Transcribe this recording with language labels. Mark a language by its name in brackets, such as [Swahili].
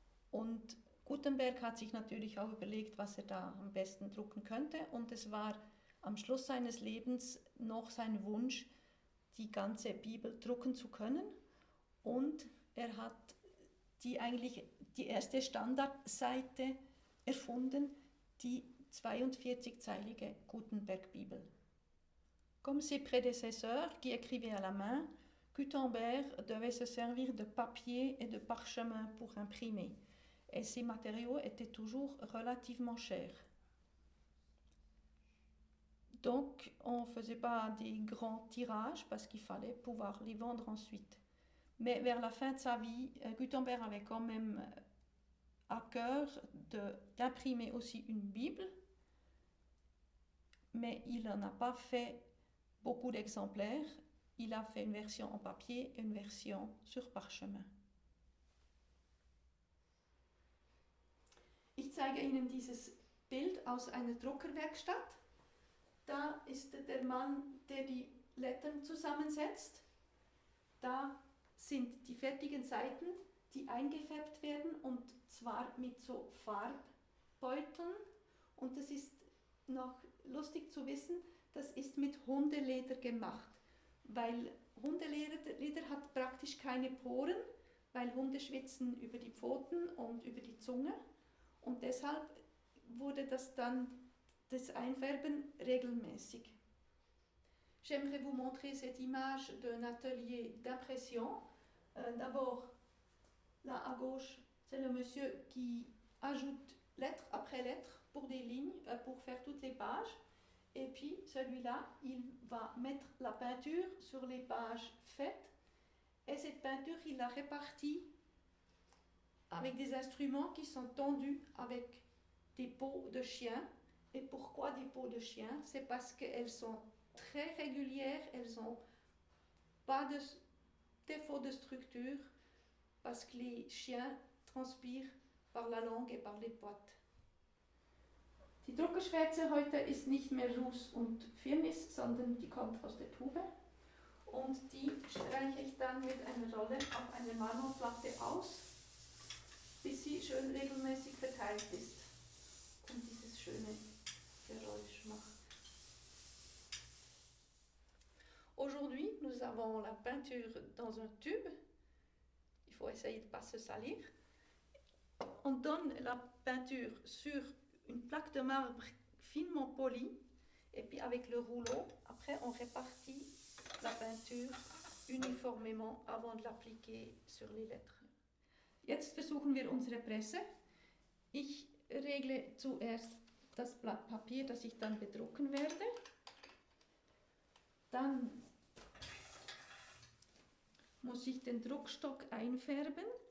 [German] Und Gutenberg hat sich natürlich auch überlegt, was er da am besten drucken könnte, und es war am Schluss seines Lebens noch sein Wunsch, die ganze Bibel drucken zu können, und er hat die erste Standardseite erfunden, die 42-zeilige Gutenberg-Bibel. [French] Comme ses prédécesseurs qui écrivaient à la main, Gutenberg devait se servir de papier et de parchemin pour imprimer, et ces matériaux étaient toujours relativement chers. Donc, on ne faisait pas des grands tirages parce qu'il fallait pouvoir les vendre ensuite. Mais vers la fin de sa vie, Gutenberg avait quand même à cœur d'imprimer aussi une Bible, mais il n'en a pas fait beaucoup d'exemplaires. Il a fait une version en papier et une version sur Parchemin. [German] Ich zeige Ihnen dieses Bild aus einer Druckerwerkstatt. Da ist der Mann, der die Lettern zusammensetzt. Da sind die fertigen Seiten, die eingefärbt werden, und zwar mit so Farbbeuteln. Und das ist noch lustig zu wissen, das ist mit Hundeleder gemacht. Weil Hundeleder hat praktisch keine Poren, weil Hunde schwitzen über die Pfoten und über die Zunge, und deshalb wurde das Einfärben regelmäßig. [French] J'aimerais vous montrer cette image d'un atelier d'impression. D'abord, là à gauche, c'est le monsieur qui ajoute lettre après lettre pour des lignes, pour faire toutes les pages. Et puis celui-là, il va mettre la peinture sur les pages faites. Et cette peinture, il la répartit avec des instruments qui sont tendus avec des peaux de chien. Et pourquoi des peaux de chien, c'est parce qu'elles sont très régulières, elles n'ont pas de défaut de structure, parce que les chiens transpirent par la langue et par les pattes. [German] Die Druckerschwärze heute ist nicht mehr Ruß und Firnis, sondern die kommt aus der Tube. Und die streiche ich dann mit einer Rolle auf einer Marmorplatte aus, bis sie schön regelmäßig verteilt ist und dieses schöne Geräusch macht. [French] Aujourd'hui, nous avons la peinture dans un tube. Il faut essayer de ne pas se salir. On donne la peinture sur une plaque de marbre finement polie et puis avec le rouleau, après on répartit la peinture uniformément avant de l'appliquer sur les lettres. [German] Jetzt versuchen wir unsere Presse. Ich regle zuerst das Blatt Papier, das ich dann bedrucken werde. Dann muss ich den Druckstock einfärben.